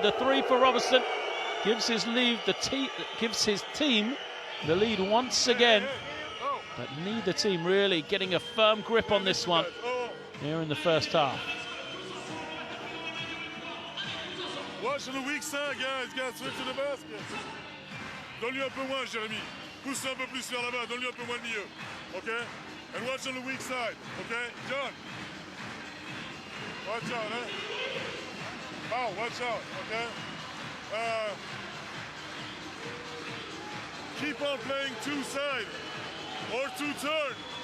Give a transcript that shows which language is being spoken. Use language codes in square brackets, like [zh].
[en] The 3 for Robertson gives his lead. Gives his team the lead once again. But neither team really getting a firm grip on this one here in the first half. Watch on the weak side, guys, switch to the basket. [fr] Donne-lui un peu moins, Jérémy. Pousse un peu plus vers l'avant, donne-lui un peu moins de milieu. [en] Okay? And watch on the weak side, okay? John. Watch out, eh? Oh, watch out, okay? Keep on playing 2 side or 2 turn.